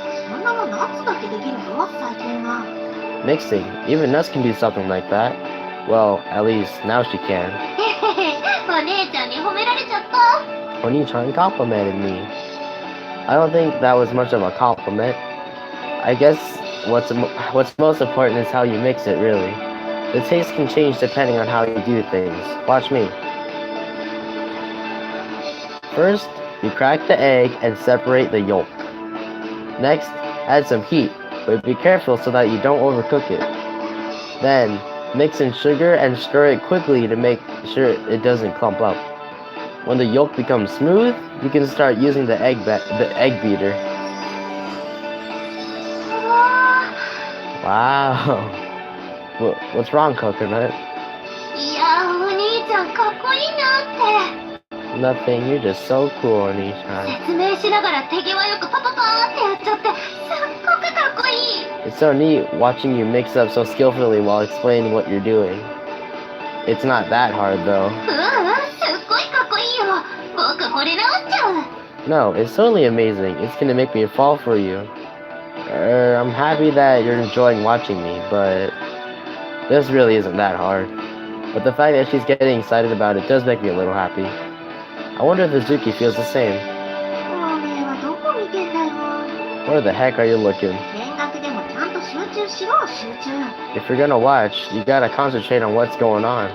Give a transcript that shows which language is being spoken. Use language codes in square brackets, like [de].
[ja] そんなもんナッツだけできるぞ、最近は。 [en] Mixing, even nuts can do something like that. Well, at least now she can. [ja] お姉ちゃんに褒められちゃった。 [en] Oni-chan complimented me. I don't think that was much of a compliment. I guess what's most important is how you mix it, really. The taste can change depending on how you do things. Watch me. First, you crack the egg and separate the yolk. Next, add some heat, but be careful so that you don't overcook it. Then, mix in sugar and stir it quickly to make sure it doesn't clump up. When the yolk becomes smooth, you can start using the egg beater. うわ Wow. What's wrong, Coconut? [ja] ー。いや、お兄ちちゃんかっこいいなって。 [en] Nothing, you're just so cool, Onichan. [ja] 説明しながら手際よくパパパーってやっちゃって、すっごくかっこいい。 [en] It's so neat watching you mix up so skillfully while explaining what you're doing. It's not that hard, though. [ja] すっごいかっこいいよ。僕惚れ直っちゃう。 [en] No, it's totally amazing. It's gonna make me fall for you. I'm happy that you're enjoying watching me, but this really isn't that hard. But the fact that she's getting excited about it does make me a little happy. I wonder if Izuki feels the same. [ja] おめえはどこ見てんだよ。 [en] Where the heck are you looking? [ja] 見学でもちゃんと集中しろ、集中。 [en] If you're gonna watch, you gotta concentrate on what's going on.